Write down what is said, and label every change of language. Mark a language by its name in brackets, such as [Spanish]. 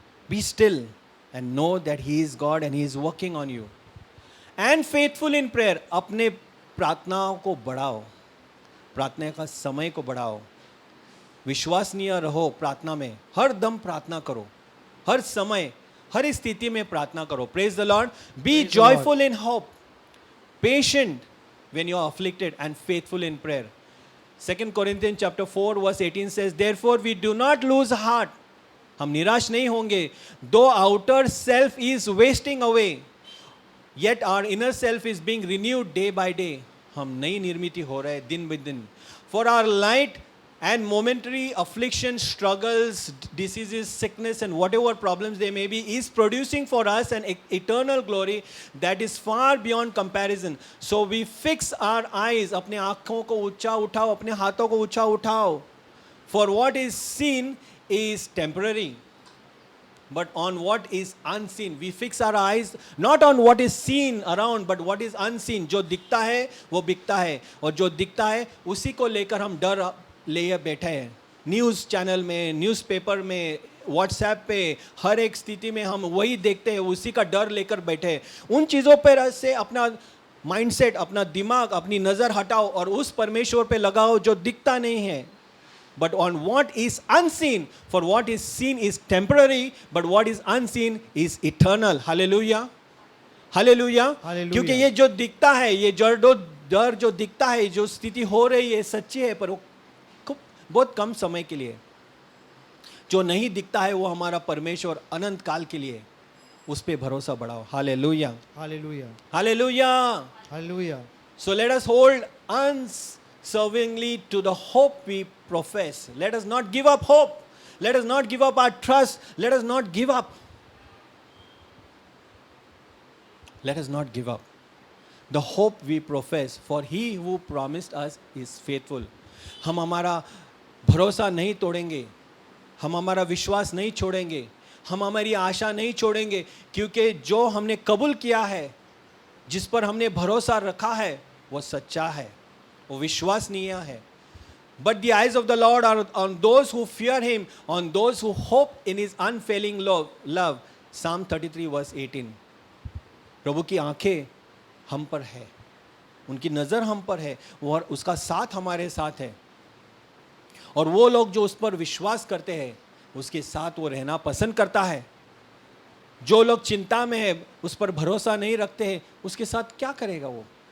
[English] Be still and know that he is God and he is working on you. And faithful in prayer. [Hindi] अपने प्रार्थनाओं को बढ़ाओ, प्रार्थना का समय को बढ़ाओ. विश्वसनीय रहो प्रार्थना में. हर दम प्रार्थना करो, हर समय, हर स्थिति में प्रार्थना करो. [English] Praise the Lord. Be Praise the Lord. joyful in hope, patient when you are afflicted, and faithful in prayer. 2 Corinthians chapter 4 verse 18 says, therefore we do not lose heart. [Hindi] हम निराश नहीं होंगे. [English] Though outer self is wasting away, yet our inner self is being renewed day by day. [Hindi] हम नई निर्मिति हो रहे दिन ब दिन. [English] For our light and momentary affliction, struggles, diseases, sickness, and whatever problems they may be, is producing for us an eternal glory that is far beyond comparison. So we fix our eyes. [Hindi] अपने आँखों को ऊंचा उठाओ, अपने हाथों को ऊंचा उठाओ. [English] For what is seen is temporary, but on what is unseen. We fix our eyes not on what is seen around, but what is unseen. [Hindi] जो दिखता है वो बिकता है, और जो दिखता है उसी को लेकर हम डर ले बैठे हैं. न्यूज़ चैनल में, न्यूज़पेपर में, व्हाट्सएप पे, हर एक स्थिति में हम वही देखते हैं, उसी का डर लेकर बैठे हैं. उन चीज़ों पर से अपना माइंडसेट, अपना दिमाग, अपनी नज़र हटाओ और उस परमेश्वर पे लगाओ जो दिखता नहीं है. [English] But on what is unseen, for what is seen is temporary, but what is unseen is eternal. Hallelujah. Hallelujah. Hallelujah. [Hindi] क्योंकि ये जो दिखता है, ये डर जो दिखता है, जो स्थिति हो रही है सच्ची है, पर वो बहुत कम समय के लिए. जो नहीं दिखता है वो हमारा परमेश्वर अनंत काल के लिए. उस पे भरोसा बढ़ाओ. Hallelujah. [English] Hallelujah. [Hindi] Hallelujah. [English] Hallelujah. So let us hold unswervingly to the hope we profess. Let us not give up hope. Let us not give up our trust. Let us not give up. Let us not give up the hope we profess, for he who promised us is faithful. [Hindi] हम हमारा भरोसा नहीं तोड़ेंगे, हम हमारा विश्वास नहीं छोड़ेंगे, हम हमारी आशा नहीं छोड़ेंगे, क्योंकि जो हमने कबूल किया है, जिस पर हमने भरोसा रखा है, वो सच्चा है, वो विश्वसनीय है. [English] But the eyes of the Lord are on those who fear him, on those who hope in his unfailing love. Psalm 33 verse 18. [Hindi] प्रभु की आंखें हम पर है, उनकी नज़र हम पर है, और उसका साथ हमारे साथ है. और वो लोग जो उस पर विश्वास करते हैं, उसके साथ वो रहना पसंद करता है. जो लोग चिंता में है, उस पर भरोसा नहीं रखते हैं, उसके साथ क्या करेगा वो?